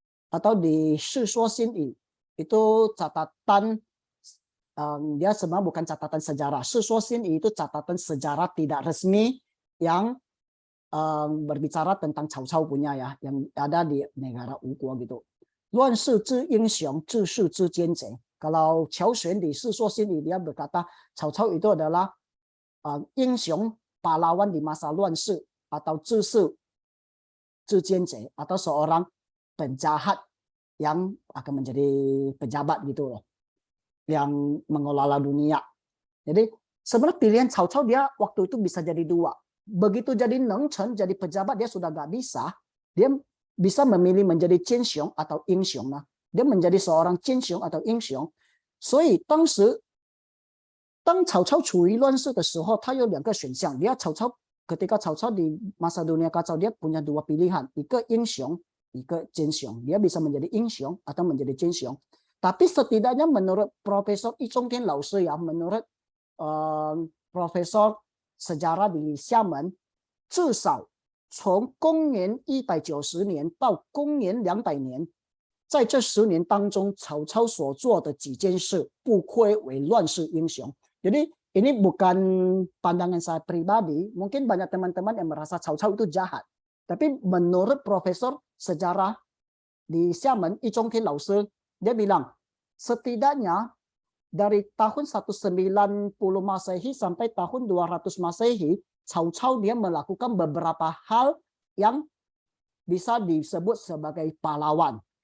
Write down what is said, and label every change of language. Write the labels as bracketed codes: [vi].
[id] Atau di 世说新语 itu catatan dia sebenarnya bukan catatan sejarah. 世说新语 itu catatan sejarah tidak resmi yang berbicara tentang Cao Cao punya ya, yang ada di negara Wuguo gitu. [zh] 乱世之英雄，治世之奸贼. [id] Kalau Qiao Xuan di 世说新语 dia berkata Cao Cao itu adalah 英雄 pahlawan di masa 乱世 atau zhijianze atau seorang penjahat yang akan menjadi pejabat gitu loh, yang mengelola dunia. Jadi sebenarnya pilihan Cao Cao dia waktu itu bisa jadi dua. Begitu jadi Neng Chen, jadi pejabat dia sudah nggak bisa. Dia bisa memilih menjadi Qin Xiong atau Ying Xiong. Nah, dia menjadi seorang Qin Xiong atau Ying Xiong. [zh] 所以当时当曹操处于乱世的时候，他有两个选项。 [id] Dia ketika Cao Cao di masa dunia kacau, dia punya dua pilihan, ika Yingxiong, ika Jinxiong. Dia bisa menjadi Yingxiong atau menjadi Jinxiong. Tapi setidaknya menurut Profesor Yi Zhongtian Laoshi ya, menurut Profesor sejarah di Xiamen, [zh] 至少从公元190年到公元200年，在这10年当中，曹操所做的几件事不愧为乱世英雄。 [id] Jadi ini bukan pandangan saya pribadi, mungkin banyak teman-teman yang merasa Cao Cao itu jahat. Tapi menurut Profesor sejarah di Xiamen, Yi Zhongtian Laoshi, dia bilang, setidaknya dari tahun 190 Masehi sampai tahun 200 Masehi, Cao Cao dia melakukan beberapa hal yang bisa disebut sebagai pahlawan.